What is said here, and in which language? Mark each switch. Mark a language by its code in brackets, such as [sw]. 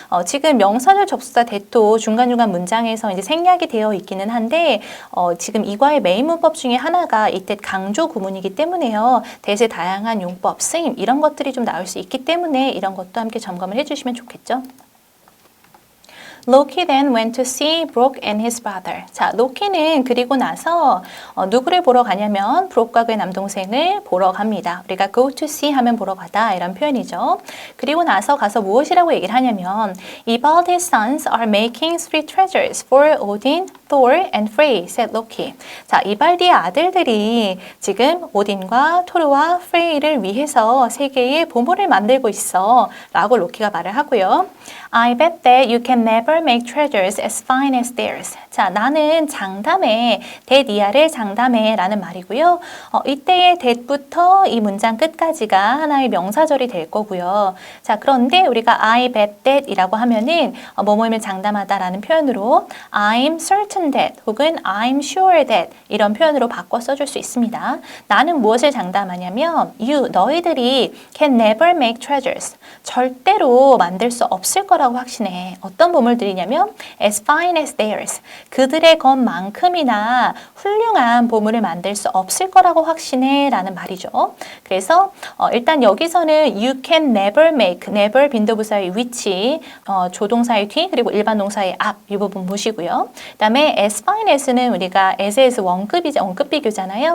[ko] 지금 명사절 접속사 that도 중간중간 문장에서 이제 생략이 되어 있기는 한데 지금 이과의 메인 문법 중에 하나가 이때 강조 구문이기 때문에요. that의 다양한 용법, 쓰임 이런 것들이 좀 나올 수 있기 때문에 이런 것도 함께 점검을 해주시면 좋겠죠. [en] Loki then went to see Brok and his brother. [ko] 자, 로키는 그리고 나서 누구를 보러 가냐면 브록과 그의 남동생을 보러 갑니다. 우리가 [en] go to see [ko] 하면 보러 가다 이런 표현이죠. 그리고 나서 가서 무엇이라고 얘기를 하냐면 [en] Ibaldi's sons are making three treasures for Odin, Thor and Frey, said Loki. [ko] 자, 이발디의 아들들이 지금 오딘과 토르와 프레이를 위해서 세 개의 보물을 만들고 있어 라고 로키가 말을 하고요. [en] I bet that you can never make treasures as fine as theirs. [ko] 자, 나는 장담해, that 이하를 장담해 라는 말이고요. 이때의 that부터 이 문장 끝까지가 하나의 명사절이 될 거고요. 자, 그런데 우리가 [en] I bet that [ko] 이라고 하면은 뭐뭐임을 장담하다 라는 표현으로 [en] I'm certain that [ko] 혹은 [en] I'm sure that [ko] 이런 표현으로 바꿔 써줄 수 있습니다. 나는 무엇을 장담하냐면 너희들이 [en] can never make treasures. [ko] 절대로 만들 수 없을 거라고 확신해. 어떤 보물들이냐면 [en] as fine as theirs. [ko] 그들의 것만큼이나 훌륭한 보물을 만들 수 없을 거라고 확신해 라는 말이죠. 그래서 일단 여기서는 [en] you can never make, [ko] never 빈도부사의 위치, 조동사의 뒤 그리고 일반 동사의 앞 이 부분 보시고요. 그 다음에 as fine as는 우리가 as 원급 비교잖아요.